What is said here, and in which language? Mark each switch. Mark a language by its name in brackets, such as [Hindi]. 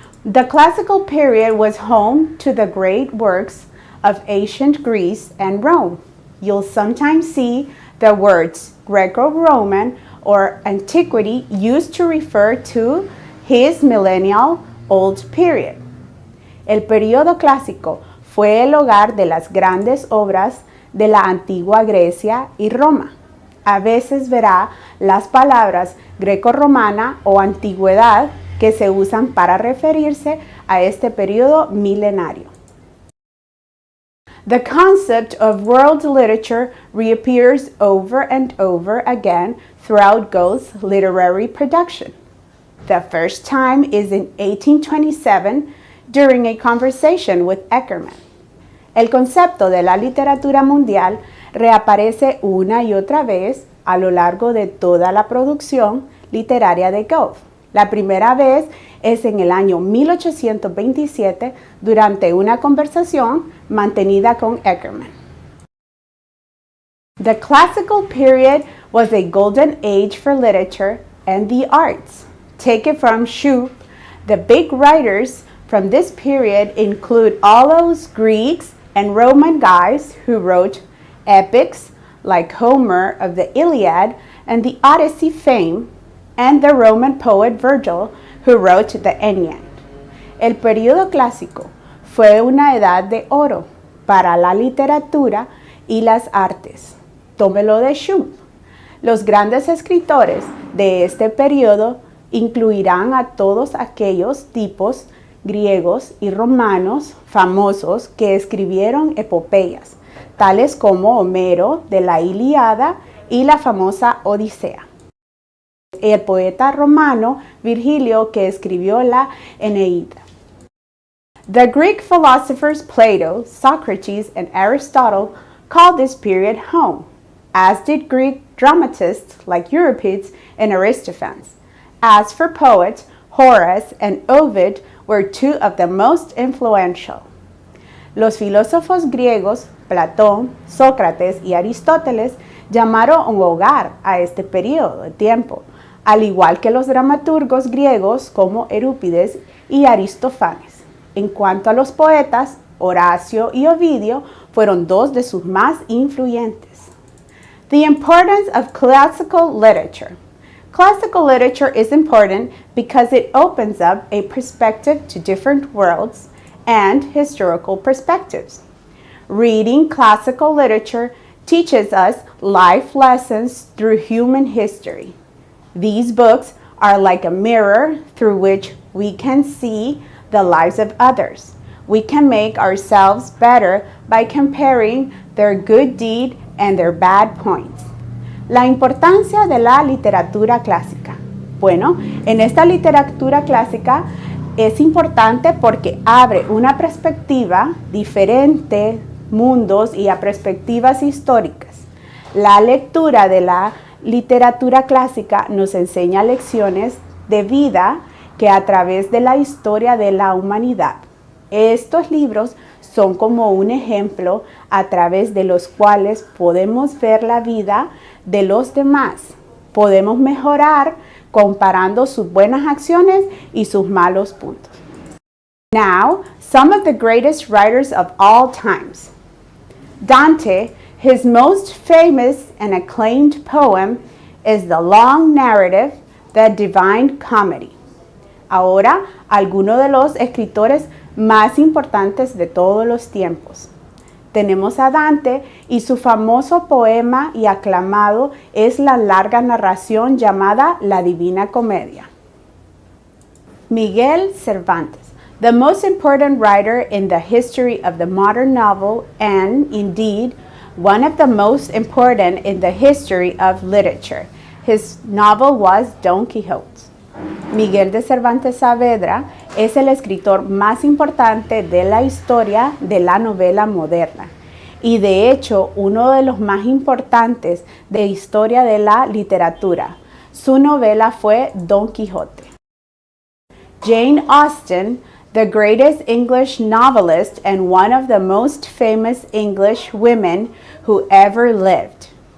[English] The classical period was home to the great works of ancient Greece and Rome. You'll sometimes see the words Greco-Roman or antiquity used to refer to his millennial old period. [Spanish] El período clásico fue el hogar de las grandes obras de la antigua Grecia y Roma. A veces verá las palabras greco-romana o antigüedad que se usan para referirse a este período milenario. [English] The concept of world literature reappears over and over again throughout Goethe's literary production. The first time is in 1827 during a conversation with Eckermann. [Spanish] El concepto de la literatura mundial reaparece una y otra vez a lo largo de toda la producción literaria de Goethe. La primera vez es en el año 1827 durante una conversación mantenida con Eckermann. [English] The classical period was a golden age for literature and the arts. Take it from Schub, The big writers from this period include all those Greeks and Roman guys who wrote epics like Homer of the Iliad and the Odyssey fame, and the Roman poet Virgil who wrote the Aeneid. [Spanish] El período clásico fue una edad de oro para la literatura y las artes. Tómelo de Schum. Los grandes escritores de este período incluirán a todos aquellos tipos griegos y romanos famosos que escribieron epopeyas, tales como Homero de la Ilíada y la famosa Odisea. El poeta romano Virgilio que escribió la Eneida. [English] The Greek philosophers Plato, Socrates, and Aristotle called this period home, as did Greek dramatists like Euripides and Aristophanes. As for poets, Horace and Ovid were two of the most influential. [Spanish] Los filósofos griegos, Platón, Sócrates y Aristóteles, llamaron un hogar a este periodo de tiempo, al igual que los dramaturgos griegos como Eurípides y Aristófanes. En cuanto a los poetas, Horacio y Ovidio fueron dos de sus más influyentes. [English] The importance of classical literature. Classical literature is important because it opens up a perspective to different worlds and historical perspectives. Reading classical literature teaches us life lessons through human history. These books are like a mirror through which we can see the lives of others. We can make ourselves better by comparing their good deed and their bad points. [Spanish] La importancia de la literatura clásica. Bueno, en esta literatura clásica es importante porque abre una perspectiva diferente, mundos y a perspectivas históricas. La lectura de la literatura clásica nos enseña lecciones de vida que a través de la historia de la humanidad. Estos libros son como un ejemplo a través de los cuales podemos ver la vida de los demás. Podemos mejorar comparando sus buenas acciones y sus malos puntos. [English] Now, some of the greatest writers of all times. Dante, his most famous and acclaimed poem is the long narrative, The Divine Comedy. [Spanish] Ahora, algunos de los escritores más importantes de todos los tiempos. Tenemos a Dante y su famoso poema y aclamado es la larga narración llamada La Divina Comedia. [English] Miguel Cervantes, the most important writer in the history of the modern novel and, indeed, one of the most important in the history of literature. His novel was Don Quixote. [Spanish] Miguel de Cervantes Saavedra es el escritor más importante de la historia de la novela moderna y de hecho uno de los más importantes de historia de la literatura. Su novela fue Don Quijote. [English] Jane Austen, the greatest English novelist and one of the most famous English women who ever lived.